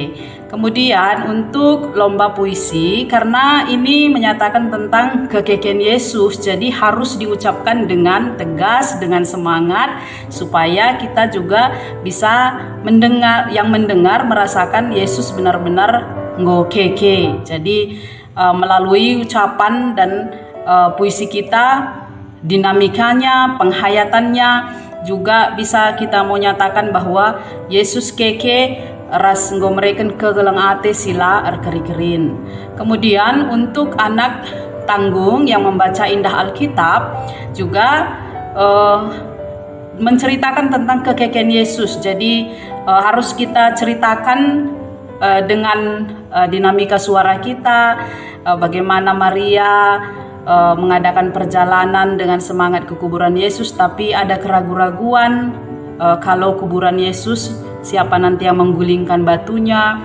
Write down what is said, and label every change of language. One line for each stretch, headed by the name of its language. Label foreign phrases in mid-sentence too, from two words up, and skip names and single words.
Indonesian: Kemudian untuk lomba puisi, karena ini menyatakan tentang kekekian Yesus, jadi harus diucapkan dengan tegas, dengan semangat, supaya kita juga bisa mendengar, yang mendengar merasakan Yesus benar-benar ngokeke. Jadi melalui ucapan dan puisi kita, dinamikanya, penghayatannya, juga bisa kita mau nyatakan bahwa Yesus
Batak Karo: keke ras ngomreken kegelang ate sila erkeri-kerin.
Indonesian: Kemudian untuk anak tanggung yang membaca indah Alkitab juga menceritakan tentang kekekian Yesus. Jadi harus kita ceritakan dengan dinamika suara kita, bagaimana Maria mengadakan perjalanan dengan semangat ke kuburan Yesus, tapi ada keraguan-raguan kalau kuburan Yesus siapa nanti yang menggulingkan batunya.